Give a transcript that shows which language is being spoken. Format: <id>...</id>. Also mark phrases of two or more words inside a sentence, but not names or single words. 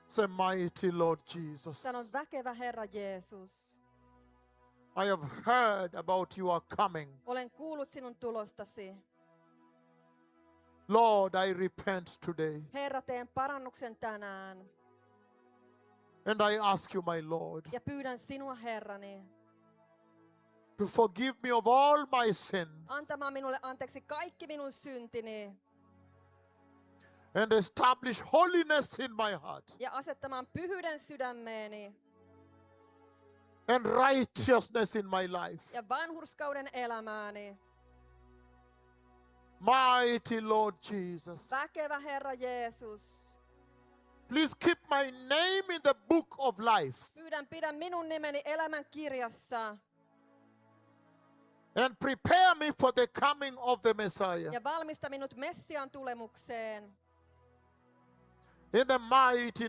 <en>Say, mighty Lord Jesus,</en> <fi>Sanon, väkevä Herra Jeesus.</fi> <en>I have heard about your coming.</en> <fi>Olen kuullut sinun tulostasi.</fi> <en>Lord, I repent today.</en> <fi>Herra, teen parannuksen tänään.</fi> <en>And I ask you, my Lord,</en> <fi>Ja pyydän sinua, Herrani,</fi> <en>to forgive me of all my sins</en> <fi>antamaan minulle anteeksi kaikki minun syntini.</fi> <en>and establish holiness in my heart</en> <fi>Ja asettamaan pyhyyden sydämeeni.</fi> <en>and righteousness in my life.</en> <fi>Ja vanhurskauden elämääni.</fi> <en>Mighty Lord Jesus,</en> <fi>Väkevä Herra Jeesus.</fi> <en>please keep my name in the book of life</en> <fi>Pyydän, pidä minun nimeni elämän kirjassa.</fi> <en>and prepare me for the coming of the Messiah.</en> <fi>Ja valmista minut Messian tulemukseen.</fi> <en>In the mighty</en>